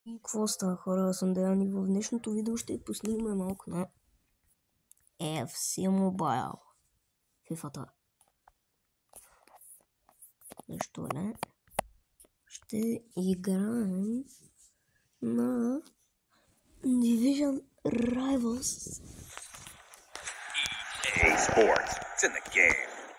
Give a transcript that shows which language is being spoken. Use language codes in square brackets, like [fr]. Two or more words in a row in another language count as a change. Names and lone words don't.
[bg] И какво става, хора? Аз съм Деян и в днешното видео ще поснимаме малко на FC Mobile. FIFA-та. Защо не? Ще играем на Division Rivals. [en] EA Sports. It's in the game.